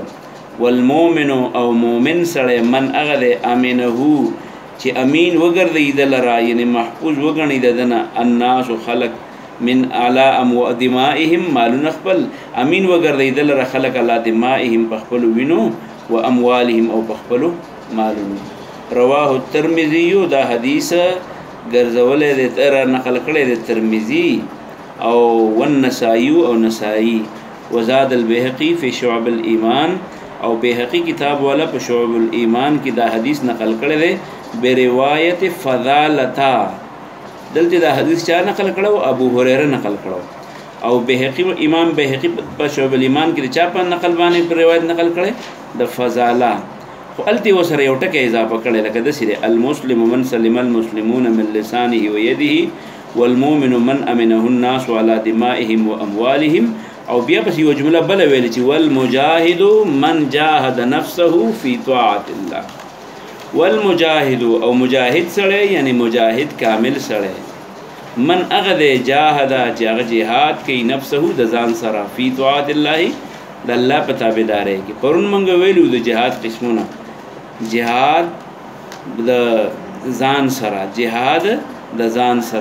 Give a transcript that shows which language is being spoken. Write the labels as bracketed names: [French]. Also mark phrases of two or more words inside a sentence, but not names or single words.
[Pashto] والمؤمن او مؤمن سړی من هغه دی امینه چې امین وګرځي د لره، یعنی محفوظ وګڼي د ده نه الناس خلک، [Arabic] من علی دمائهم [Pashto] مالونه خپل، امین وګرځي د لره خلک [Arabic] علی دمائهم [Pashto] په خپلو وینو، [Arabic] و اموالهم [Pashto] او په خپلو مالونو. [Arabic] رواه الترمذي، [Pashto] دا حدیث ګرځولی دی، نقل کړی دی ترمذي او والنسائي او نسائي. [Arabic] وزاد البيهقي في شعب الإيمان، [Pashto] او بيهقي کتاب والا په شعب الإيمان کې دا حدیث نقل کړی دی بروایت فضالتا. دلته دا حدیث چا نقل کړو؟ ابو هريره نقل کړو. او بيهقي امام بيهقي په شعب الإيمان کې چا په نقل باندې په روایت نقل کړی؟ د فضاله. خو الته وسره یو ټکی اضافه کړی، لکه داسې دی [Arabic] المسلم من سلم المسلمون من لسانه ويده، والمؤمن من امنه الناس على دمائهم واموالهم. [Pashto] او بیا پس یو جمله بل ویل چې [Arabic] والمجاهد من جاهد نفسه في طاعت الله. [Pashto] والمجاهد او مجاهد سړی یعنی مجاهد کامل سړی، من هغه دی جاهد چې هغه جهاد کوي نفسه د ځان سره، [Arabic] فی طاعت الله [Pashto] د الله په تابعدارۍ کې. پرون موږ ویلو د جهاد قسمونه، جهاد د ځان سره، جهاد د ځان سره.